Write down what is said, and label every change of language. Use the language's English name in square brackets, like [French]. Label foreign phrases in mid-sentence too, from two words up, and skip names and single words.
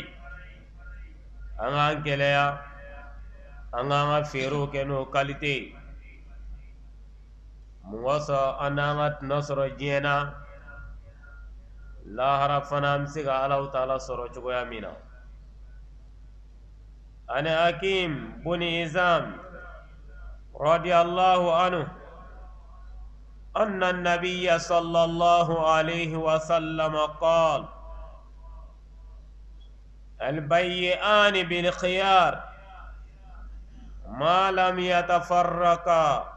[Bambara] An k'an gɛlɛya, an k'an ka feerew kɛ n'o qualité ye. Mun kosɔn an n'an ka tɔnɔ sɔrɔ diɲɛ na, lahara fana an bɛ se ka Alahu Taala sɔrɔ cogoya min na. [Arabic] Ani Hakim bun Hizam رضي الله عنه أن النبي صلى الله عليه وسلم قال: البيعان بالخيار ما لم يتفرقا،